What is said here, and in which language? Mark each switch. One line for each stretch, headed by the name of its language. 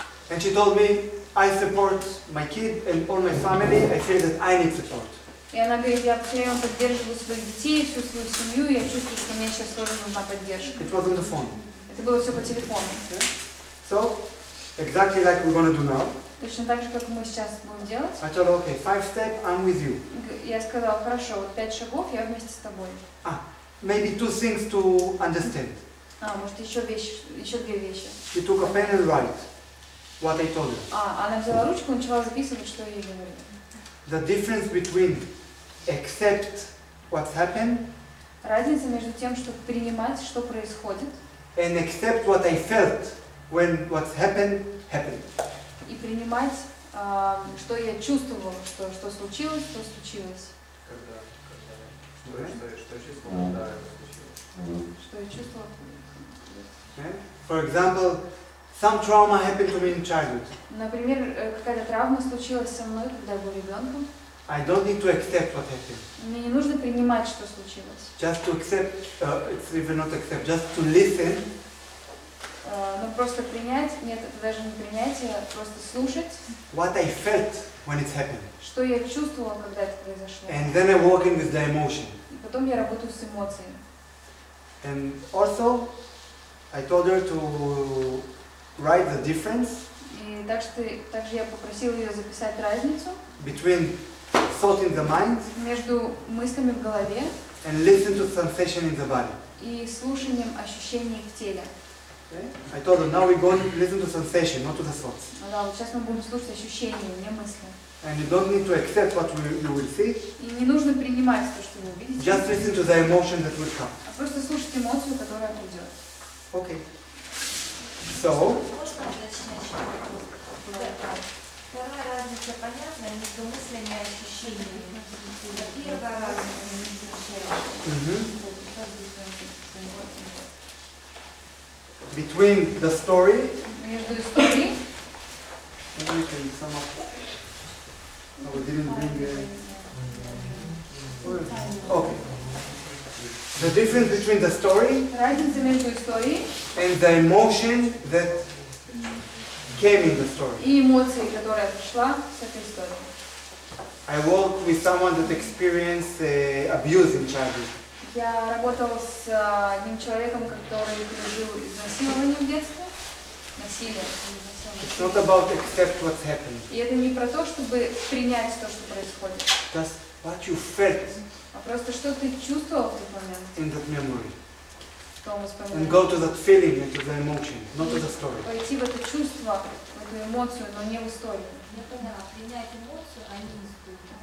English: And she told me, I support my kid and all my family. I feel that I need support.
Russian: И она говорит, я все время поддерживаю своих детей, всю свою семью, и я чувствую, что мне сейчас тоже нужна поддержка.
English: It was on the phone.
Russian: Это было все по телефону.
English: So, exactly like we're going to do now.
Russian: Точно так же, как мы сейчас будем делать.
English: I told her, okay, 5 steps, I'm with you.
Russian: Я сказала, хорошо, вот 5 шагов, я вместе с тобой.
English: Maybe 2 things to understand.
Russian: Может, еще 2 вещи.
English: She took a pen and write what I told her.
Russian: Она взяла ручку и начала записывать, что я ей говорила.
English: The difference between accept what's happened
Russian: Разница между тем, чтобы принимать, что происходит,
English: and accept what I felt when what's happened, happened.
Russian: и принимать, что я чувствовала, что случилось, что случилось. Что я чувствовала.
English: For example, some trauma happened to me in childhood.
Russian: Например, какая-то травма случилась со мной, когда я был ребенком.
English: I don't need to accept what happened.
Russian: Мне не нужно принимать, что случилось.
English: Just to accept, it's even not accept, just to listen.
Russian: Но просто принять, нет, это даже не принятие, просто слушать.
English: What I felt when it happened.
Russian: Что я чувствовала, когда это произошло.
English: And then I'm working with the emotion.
Russian: И потом я работаю с эмоциями.
English: And also, I told her to write the difference
Russian: И также я попросила ее записать разницу
English: between thought in the mind
Russian: между мыслями в голове
English: and listen to sensation in the body.
Russian: и слушанием ощущений в теле.
English: Okay? I told her, now we're going to listen to sensation, not to the thoughts.
Russian: Да, вот сейчас мы будем слушать ощущения, не мысли.
English: And you don't need to accept what you will see,
Russian: И не нужно принимать то, что вы увидите,
English: just listen to the emotion that will come.
Russian: а просто слушать эмоцию, которая придет.
English: Okay. So,
Russian: Можно уточнять? Вторая разница понятна между мыслями и ощущениями. Первая разница не изучаешь.
English: between the story,
Russian: Между историей.
English: maybe we can sum up. No, we didn't bring. Okay. The difference between the story
Russian: Разница между историей
English: and the emotion that came in the story.
Russian: и эмоцией, которая пришла с этой историей.
English: I worked with someone that experienced abuse in childhood.
Russian: Я работала с одним человеком, который пережил изнасилование в детстве. Насилие.
English: It's not about accept what's happening.
Russian: И это не про то, чтобы принять то, что происходит,
English: Just what you felt
Russian: а просто что ты чувствовал в тот момент,
English: in that memory.
Russian: в том
English: And
Russian: воспоминании.
English: go to that feeling and to the emotion, not to the story.
Russian: Пойти в это чувство, в эту эмоцию, но не в историю. Я поняла, принять эмоцию, а не историю.